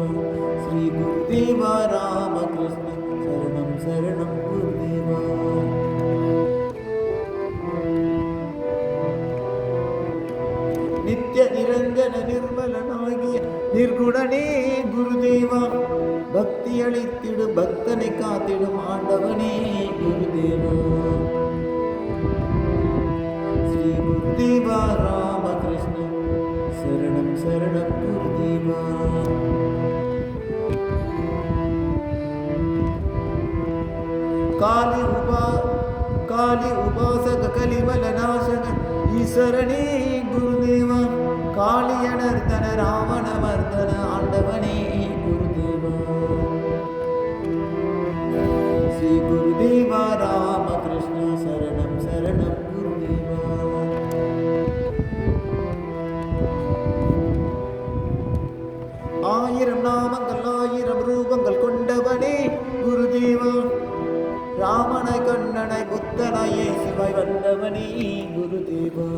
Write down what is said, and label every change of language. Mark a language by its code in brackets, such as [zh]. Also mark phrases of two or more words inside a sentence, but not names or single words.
[sa] श्री गुरुदेव रामकृष्ण शरणं शरणं गुरुदेव। [ta] நித்ய நிரஞ்சன நிர்மலனாகிய நிர்குணனே குருதேவ। भक्तियளித்திடு பக்தனை காத்திடும் ஆண்டவனே गुरुदेव। [sa] श्री गुरुदेव रामकृष्ण शरणं शरणं गुरुदेव। [ta] காளி உபாசக கலிமல நாசக ஈஸ்வரனே குருதேவ। காளியநர்தன ராவண மர்தன ஆண்டவனே குருதேவ। [sa] श्री गुरुदेव रामकृष्ण शरणं शरणं गुरुदेव। [ta] ஆயிரம் நாமங்கள் ஆயிரம் ரூபங்கள் கொண்டவனே குருதேவ। ராமனை கண்ணனை புத்தனை இயேசுவை வந்தவனே குருதேவ।